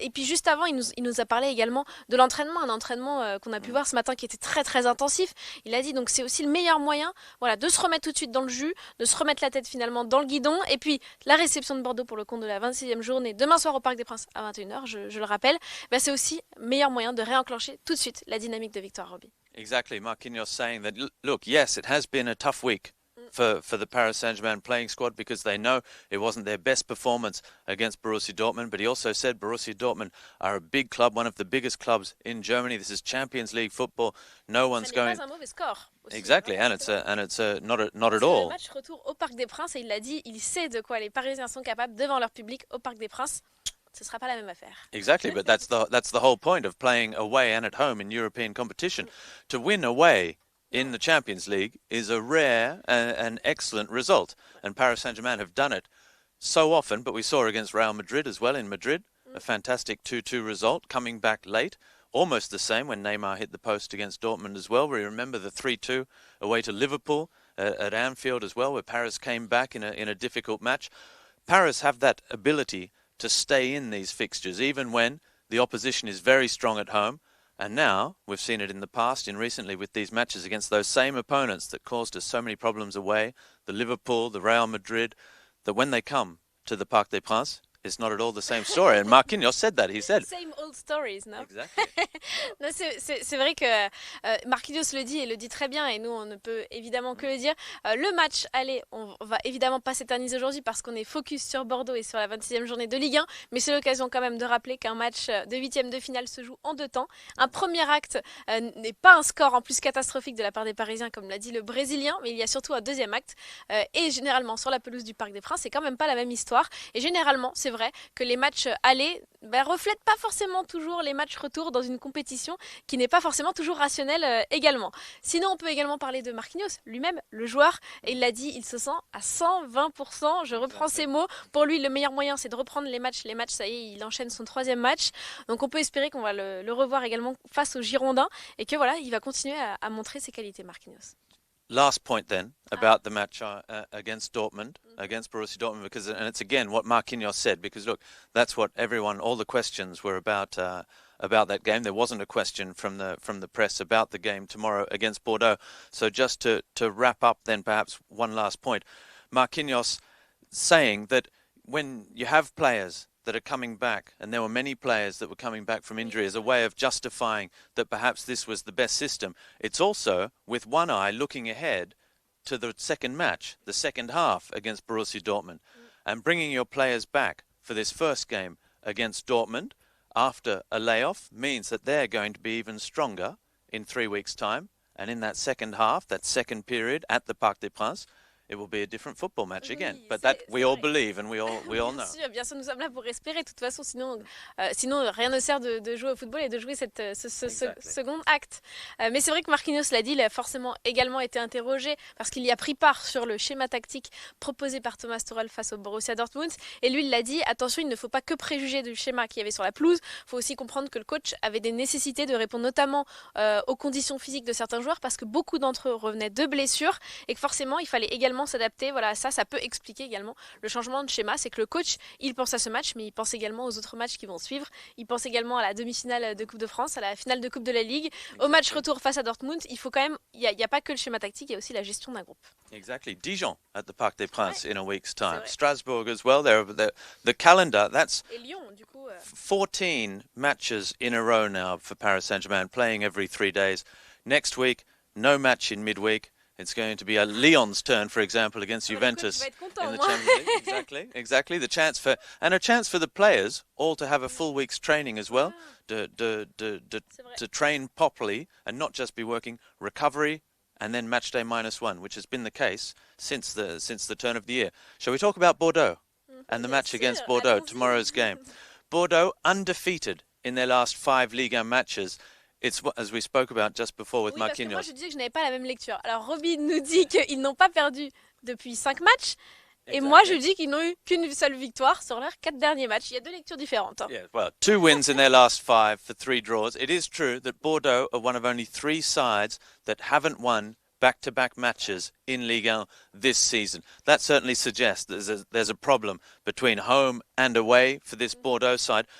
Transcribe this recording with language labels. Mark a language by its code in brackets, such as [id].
[fr] Et puis juste avant, il nous a parlé également de l'entraînement, un entraînement qu'on a pu voir ce matin qui était très très intensif. Il a dit donc c'est aussi le meilleur moyen, voilà, de se remettre tout de suite dans le jus, de se remettre la tête finalement dans le guidon. Et puis la réception de Bordeaux pour le compte de la 26e journée demain soir au Parc des Princes à 21h, je le rappelle, c'est aussi le meilleur moyen de réenclencher tout de suite la dynamique de victoire, Robbie. [en] Exactly, Marquinhos saying that, look, yes, it has been a tough week for the Paris Saint-Germain playing squad because they know it wasn't their best performance against Borussia Dortmund, but he also said Borussia Dortmund are a big club, one of the biggest clubs in Germany. This is Champions League football. No one's going. [fr] C'est pas un mauvais score. Aussi, [en] exactly, and it's not at all. [fr] Le match retour au Parc des Princes, et il l'a dit, il sait de quoi les Parisiens sont capables devant leur public au Parc des Princes. Ce sera pas la même affaire. [en] Exactly, but that's the whole point of playing away and at home in European competition. To win away in the Champions League is a rare and excellent result. And Paris Saint-Germain have done it so often, but we saw against Real Madrid as well in Madrid, a fantastic 2-2 result, coming back late. Almost the same when Neymar hit the post against Dortmund as well. We remember the 3-2 away to Liverpool at Anfield as well, where Paris came back in a difficult match. Paris have that ability to stay in these fixtures, even when the opposition is very strong at home. And now, we've seen it in the past, recently with these matches against those same opponents that caused us so many problems away, the Liverpool, the Real Madrid, that when they come to the Parc des Princes, it's not at all the same story. And Marquinhos said that. He said, same old stories, no? Exactly. [fr] Non, c'est vrai que Marquinhos le dit et le dit très bien, et nous on ne peut évidemment que le dire. Le match, allez, on va évidemment pas s'éterniser aujourd'hui parce qu'on est focus sur Bordeaux et sur la 26e journée de Ligue 1, mais c'est l'occasion quand même de rappeler qu'un match de 8e de finale se joue en 2 temps. Un premier acte n'est pas un score en plus catastrophique de la part des Parisiens, comme l'a dit le Brésilien, mais il y a surtout un deuxième acte, et généralement sur la pelouse du Parc des Princes, c'est quand même pas la même histoire, et généralement c'est c'est vrai que les matchs allés reflètent pas forcément toujours les matchs retour dans une compétition qui n'est pas forcément toujours rationnelle également. Sinon, on peut également parler de Marquinhos, lui-même, le joueur, et il l'a dit, il se sent à 120%. Je reprends ses mots. Pour lui, le meilleur moyen, c'est de reprendre les matchs. Les matchs, ça y est, il enchaîne son 3e match. Donc on peut espérer qu'on va le revoir également face aux Girondins et que voilà, il va continuer à montrer ses qualités, Marquinhos. [en] Last point then about the match against Dortmund, against Borussia Dortmund, and it's again what Marquinhos said, because look, that's what all the questions were about that game. There wasn't a question from the press about the game tomorrow against Bordeaux. So just to wrap up then perhaps one last point, Marquinhos saying that when you have players that are coming back, and there were many players that were coming back from injury as a way of justifying that perhaps this was the best system. It's also, with one eye, looking ahead to the second match, the second half against Borussia Dortmund, and bringing your players back for this first game against Dortmund after a layoff means that they're going to be even stronger in 3 weeks' time. And in that second half, that second period at the Parc des Princes, it will be a different football match again. But that we all believe and we all know. [fr] Bien sûr, nous sommes là pour espérer. De toute façon, sinon rien ne sert de jouer au football et de jouer ce second acte. Mais c'est vrai que Marquinhos l'a dit, il a forcément également été interrogé parce qu'il y a pris part sur le schéma tactique proposé par Thomas Tuchel face au Borussia Dortmund. Et lui, il l'a dit, attention, il ne faut pas que préjuger du schéma qu'il y avait sur la pelouse. Il faut aussi comprendre que le coach avait des nécessités de répondre notamment aux conditions physiques de certains joueurs parce que beaucoup d'entre eux revenaient de blessures et que forcément, il fallait également s'adapter. Voilà, ça peut expliquer également le changement de schéma. C'est que le coach, il pense à ce match, mais il pense également aux autres matchs qui vont suivre. Il pense également à la demi-finale de Coupe de France, à la finale de Coupe de la Ligue, au match retour face à Dortmund. Il faut quand même, il y a pas que le schéma tactique, il y a aussi la gestion d'un groupe. [en] Exactly. Dijon at the Parc des Princes in a week's time. Strasbourg as well. The calendar, that's [fr] Et Lyon, du coup, [en] 14 matches in a row now for Paris Saint-Germain, playing every 3 days. Next week, no match in midweek. It's going to be a Lyon's turn, for example, against Juventus in the Champions League. Exactly. The chance for the players all to have a full week's training as well, to train properly and not just be working recovery and then match day -1, which has been the case since the turn of the year. Shall we talk about Bordeaux and the match against Bordeaux, tomorrow's game? Bordeaux undefeated in their last 5 Ligue 1 matches. It's as we spoke about just before with Marquinhos. [fr] Moi, je disais que je n'avais pas la même lecture. Alors, Robin nous dit qu'ils n'ont pas perdu depuis 5 matchs. Et moi, je dis qu'ils n'ont eu qu'une seule victoire sur leurs 4 derniers matchs. Il y a 2 lectures différentes. [en] Yeah, well, 2 wins in their last 5 for 3 draws. It is true that Bordeaux are one of only 3 sides that haven't won back-to-back matches in Ligue 1 this season. That certainly suggests there's a problem between home and away for this Bordeaux side.